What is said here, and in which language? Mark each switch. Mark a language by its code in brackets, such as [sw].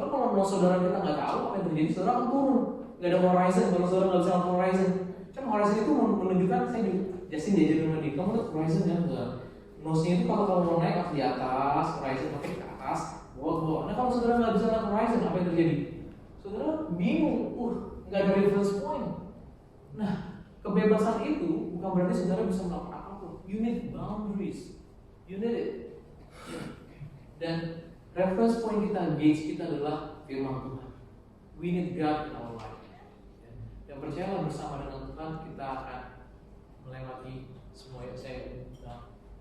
[id] Soalnya kalau saudara kita nggak tahu apa yang terjadi, saudara akan turun. Nggak ada horizon, kalau saudara nggak bisa lihat horizon, kan horizon itu menunjukkan, saya juga Justin diajarin sama dia, kamu lihat horizon kan? Nosing itu kalau kamu mau naik harus di atas, horizon pakai ke atas. Nah, kalau saudara nggak bisa lihat horizon, apa yang terjadi? Saudara bingung, nggak ada reference point. Nah, kebebasan itu bukan berarti saudara bisa melakukan apapun. [en] You need boundaries, you need it. [id] Dan reference point kita, gauge kita adalah firman Tuhan. We need God in our life. Dan percayalah, bersama dengan Tuhan kita akan melewati semua yang saya bilang.